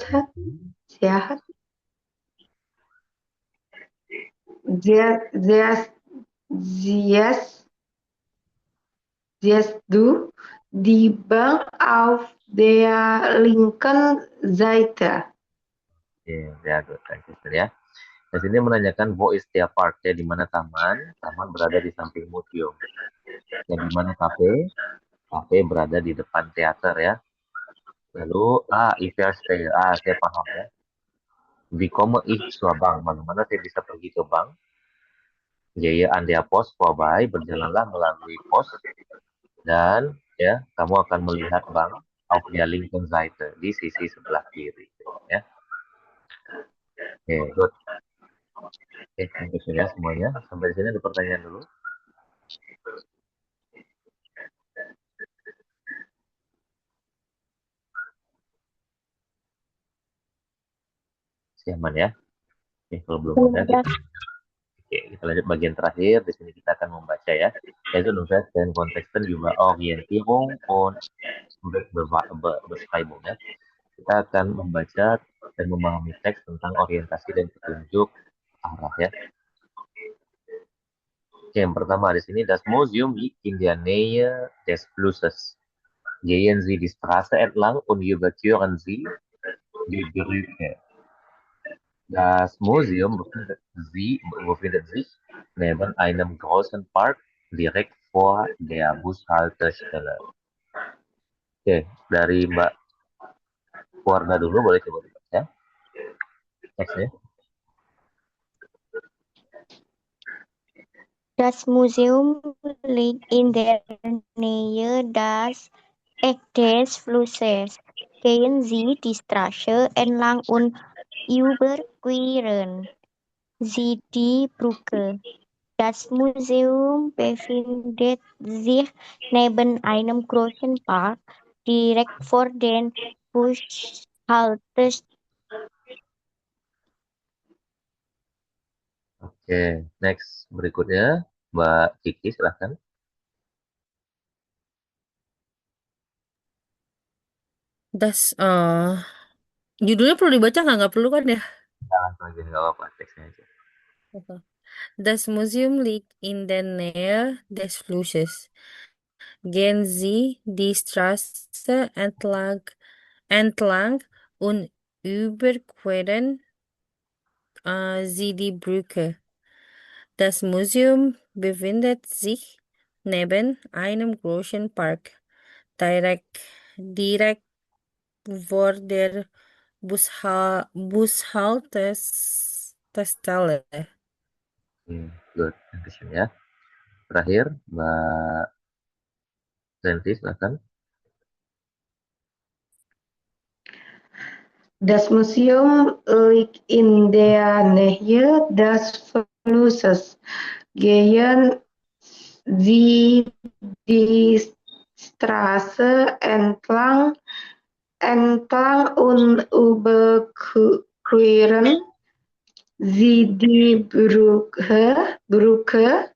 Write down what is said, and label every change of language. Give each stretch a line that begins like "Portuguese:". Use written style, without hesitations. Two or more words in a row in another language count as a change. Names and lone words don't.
German: dann, siehst, siehst, siehst, siehst du die Bank auf der linken Seite.
Indonesian: Oke, ya,
English: good. Thank you
Indonesian: ya. Di sini menanyakan
German: wo is der Park
Indonesian: ya, di mana taman? Taman berada di samping museum. Dan di mana kafe? Kafe berada di depan teater ya. Lalu,
German: ich verstehe.
Indonesian: Saya paham ya.
German: Wie komme ich zur Bank?
Indonesian: Bagaimana saya bisa pergi ke bank?
German: Gehe an der Post vorbei,
Indonesian: berjalanlah melalui pos dan ya kamu akan melihat bank
German: auf der linken Seite
Indonesian: di sisi sebelah kiri ya. Oke,
English: good. Oke, thank you
Indonesian: ya semuanya. Sampai di sini ada pertanyaan dulu. Siaman ya. Oke, kalau belum ada kita lanjut bagian terakhir. Di sini kita akan membaca ya. Yaitu nulis dan konteksten juga
German: Orientierung und Beschreibung
Indonesian: ya. Kita akan membaca dan memahami teks tentang orientasi dan petunjuk arah ya. Oke, yang pertama di sini
German: das Museum liegt in der Nähe des Flusses. Gehen Sie die Straße entlang und überqueren Sie die Brücke. Das Museum befindet sich neben einem großen Park direkt vor der Bushaltestelle.
Indonesian: Oke, dari Mbak Warna dulu boleh coba dibaca teksnya.
German: Das Museum liegt in der Nähe des Flusses. Gehen Sie die Straße entlang und überqueren Sie die Brücke. Das Museum befindet sich neben einem großen Park direkt vor den Bushaltestellen.
Indonesian: Oke, next berikutnya Mbak Kiki silahkan. Judulnya perlu dibaca nggak perlu kan ya? Langsung aja nggak apa-apa teksnya aja. Oke.
German: Das Museum liegt in der Nähe des Flusses. Gehen Sie die Straße entlang und überqueren Sie die Brücke. Das Museum befindet sich neben einem großen Park, direkt vor der Bushaltestelle. Good. Dankeschön ya.
Indonesian: Terakhir Mbak Zenti silahkan.
German: Das Museum liegt in der Nähe des Flusses. Gehen Sie die Straße entlang und überqueren Sie die Brücke.